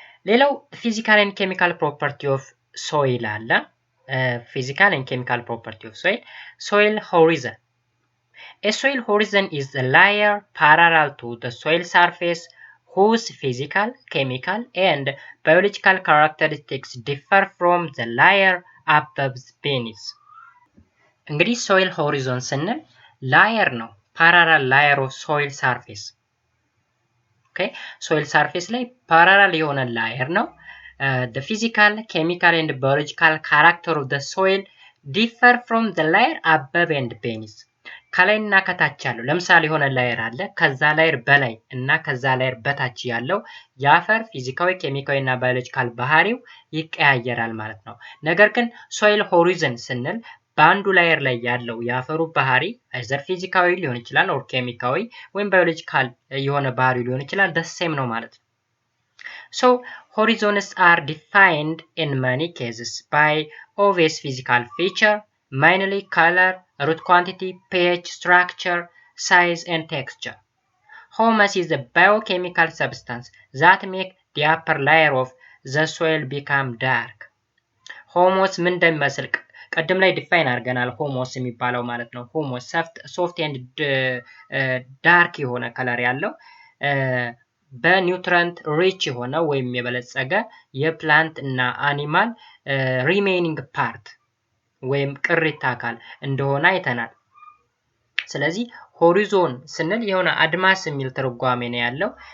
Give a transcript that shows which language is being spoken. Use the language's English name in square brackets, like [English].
[English] ሌላው ፊዚካል ኤንድ ኬሚካል ፕሮፐርቲ ኦፍ ሶይል አለ። ፊዚካል ኤንድ ኬሚካል ፕሮፐርቲ ኦፍ ሶይል ሶይል ሆሪዘን A soil horizon is a layer parallel to the soil surface whose physical, chemical, and biological characteristics differ from the layer above beneath. [Amharic] እንግዲህ soil horizon ስንል layer ነው, [English] parallel layer of soil surface. [Amharic] Okay, soil surface ላይ parallel የሆነ layer ነው. [English] The physical, chemical, and biological character of the soil differ from the layer above and beneath. [Amharic] ከላይና ከታች ያለው ለምሳሌ የሆነ ላየር አለ ከዛ ላየር በላይ እና ከዛ ላየር በታች ያለው የአፈር ፊዚካዊ ኬሚካዊ እና ባዮሎጂካል ባህሪው ይቀያየራል ማለት ነው። ነገር ግን ሶይል ሆሪዘን ስንል በአንዱ ላየር ላይ ያለው የአፈሩ ባህሪ አይዘር ፊዚካዊ ሊሆን ይችላል ኦር ኬሚካዊ ወይም ባዮሎጂካል የሆነ ባህሪ ሊሆን ይችላል ደሴም ነው ማለት ነው። [English] So horizons are defined in many cases by obvious physical feature, mainly color, root quantity, pH, structure, size, and texture. Humus is a biochemical substance that makes the upper layer of the soil become dark. [Amharic] Humus ምን እንደሚመስል ቀደም ላይ ዲፋይን አድርገናል። ሁሙስ የሚባለው ማለት ነው። ሁሙስ ሶፍት ኤንድ ዳርክ የሆነ ከለር ያለው በኒውትረንት ሪች የሆነ ወይም የበለጸገ የፕላንት እና አኒማል ሪሜይኒንግ ፓርት ወይም ቅሪተ አካል እንደሆነ አይተናል። ስለዚህ ሆሪዞን ስንል የሆነ አድማስ የሚል ትርጓሜ ነው ያለው።